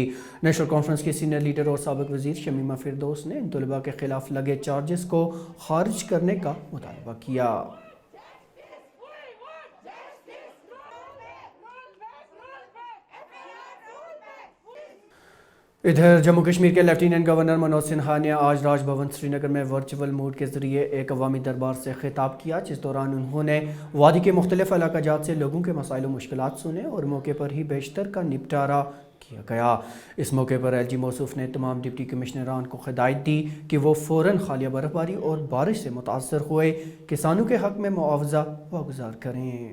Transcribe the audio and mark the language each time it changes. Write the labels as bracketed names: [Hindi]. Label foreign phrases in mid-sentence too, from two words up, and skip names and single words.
[Urdu] نیشنل کانفرنس کے سینئر لیڈر اور سابق وزیر شمیمہ فردوس نے ان طلباء کے خلاف لگے چارجز کو خارج کرنے کا مطالبہ کیا۔ ادھر جموں کشمیر کے لیفٹیننٹ گورنر منوج سنہا نے آج راج بھون سری نگر میں ورچوئل موڈ کے ذریعے ایک عوامی دربار سے خطاب کیا، جس دوران انہوں نے وادی کے مختلف علاقہ جات سے لوگوں کے مسائل و مشکلات سنے اور موقع پر ہی بیشتر کا نپٹارہ کیا گیا۔ اس موقع پر ایل جی موصوف نے تمام ڈپٹی کمشنران کو ہدایت دی کہ وہ فوراً حالیہ برف باری اور بارش سے متاثر ہوئے کسانوں کے حق میں معاوضہ واگزار کریں۔